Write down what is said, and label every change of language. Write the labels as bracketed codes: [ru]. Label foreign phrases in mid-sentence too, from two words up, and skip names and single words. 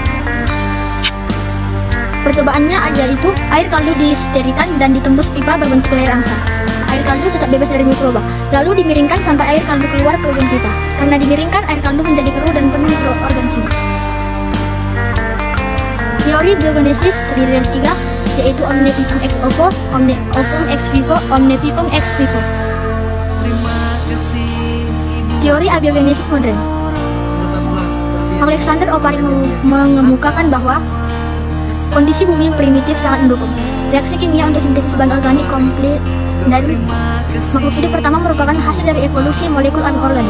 [id] Percobaannya yaitu air kaldu disterikan dan ditembus pipa berbentuk layar angsa. Air kaldu tetap bebas dari mikroba, lalu dimiringkan sampai air kaldu keluar ke ujung pipa. Karena dimiringkan, air kaldu menjadi keruh dan penuh mikroorganisme. Teori biogenesis terdiri dari 3, yaitu [la] omne vivum ex ovo, omne ovum ex vivo, omne vivum ex vivo. [id] Teori abiogenesis modern. Alexander Oparin mengemukakan bahwa kondisi bumi primitif sangat mendukung reaksi kimia untuk sintesis bahan organik komplit, dan makhluk hidup pertama merupakan hasil dari evolusi molekul anorganik.